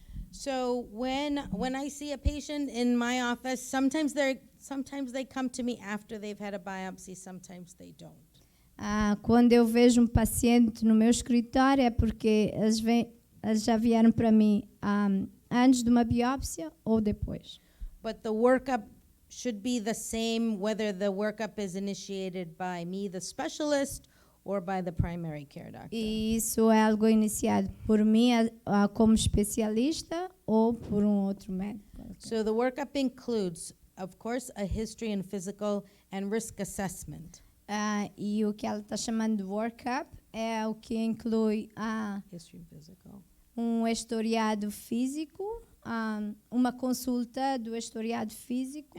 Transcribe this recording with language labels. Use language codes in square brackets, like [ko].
[en] So when I see a patient in my office, sometimes they come to me after they've had a biopsy, sometimes they don't. [pt] Quando eu vejo um paciente no meu escritório é porque eles já vieram para mim antes de uma biópsia ou depois. [en] But the workup should be the same whether the workup is initiated by me, the specialist, or by the primary care doctor. [pt] E isso é algo iniciado por mim como especialista ou por outro médico. [en] So the workup includes, of course, a history and physical and risk assessment. [pt] E o que ela está chamando de workup é o que inclui [en] History and physical. [pt] Historiado físico, uma consulta do historiado físico